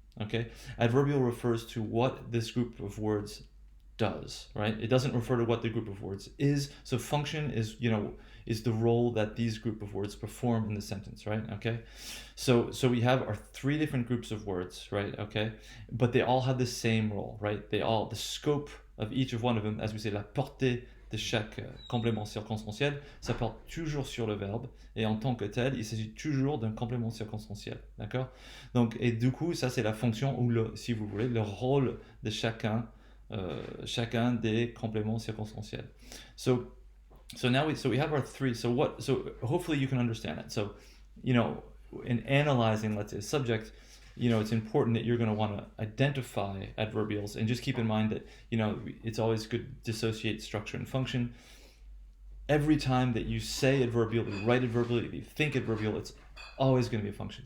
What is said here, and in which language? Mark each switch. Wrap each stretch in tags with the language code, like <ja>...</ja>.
<en>Okay, adverbial refers to what this group of words does, right? It doesn't refer to what the group of words is. So function is the role that these group of words perform in the sentence, right? Okay, so we have our 3 different groups of words, right? Okay, but they all have the same role, right? The scope of each of one of them, as we say,</en> <fr>la portée de chaque complément circonstanciel, ça porte toujours sur le verbe, et en tant que tel, il s'agit toujours d'un complément circonstanciel, d'accord? Donc, et du coup, ça c'est la fonction, ou si vous voulez, le rôle de chacun des compléments circonstanciels.</fr> <en>So now we have our 3. So hopefully you can understand it. So, in analyzing, let's say, a subject, it's important that you're going to want to identify adverbials, and just keep in mind that, it's always good to dissociate structure and function. Every time that you say adverbial, you write adverbial, you think adverbial, it's always going to be a function.</en>